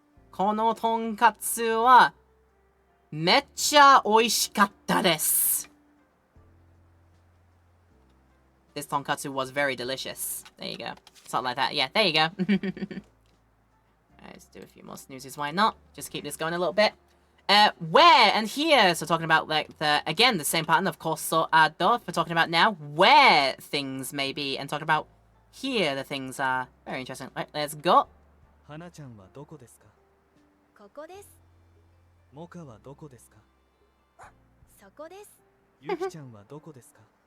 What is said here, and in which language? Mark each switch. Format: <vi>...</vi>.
<ja>このとんかつはめっちゃ美味しかったです。</ja> <en>This tonkatsu was very delicious. There you go. Something like that. Yeah, there you go. Alright, let's do a few more snoozes. Why not? Just keep this going a little bit. Where and here. So talking about like again the same pattern of koso ado for talking about now where things may be, and talking about here the things are. Very interesting. Right, let's go.</en> <ja>花ちゃんはどこですか？ここです。モカはどこですか？そこです。ユキちゃんはどこですか？</ja>